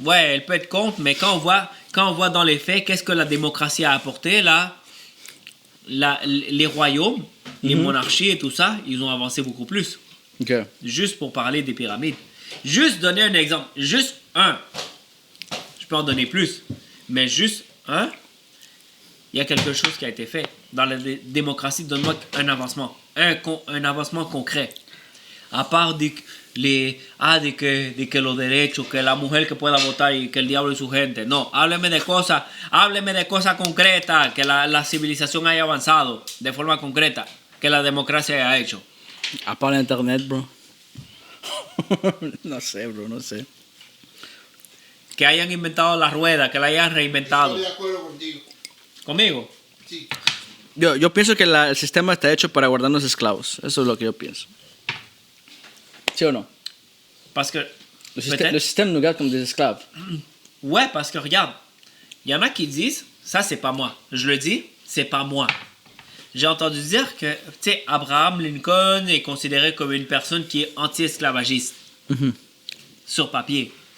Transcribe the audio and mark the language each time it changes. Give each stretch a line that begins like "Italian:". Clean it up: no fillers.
French: Ouais, elle peut être contre, mais quand on voit dans les faits qu'est-ce que la démocratie a apporté, là, les royaumes, les monarchies et tout ça, ils ont avancé beaucoup plus. OK. Juste pour parler des pyramides. Juste donner un exemple. Juste un. Je peux en donner plus. Mais juste un. Il y a quelque chose qui a été fait. Dans la démocratie, donne-moi un avancement. Un avancement concret.
Spanish: Aparte de que los derechos, que la mujer que pueda votar y que el diablo y su gente. No, hábleme de cosas concretas, que la civilización haya avanzado de forma concreta, que la democracia haya hecho.
French: À part l'internet,
Spanish: bro. No sé, bro, no sé. Que hayan inventado la rueda, que la hayan reinventado. Estoy de acuerdo contigo. ¿Conmigo? Sí. Yo pienso que el sistema está hecho para guardarnos esclavos. Eso es lo que yo pienso. ¿Sí o no?
French: Parce que... Le système nous garde comme des esclaves. Ouais, parce que regarde, il y en a qui disent, ça c'est pas moi. Je le dis, c'est pas moi. J'ai entendu dire que, tu sais, Abraham Lincoln est considéré comme une personne qui est anti-esclavagiste. Sur papier.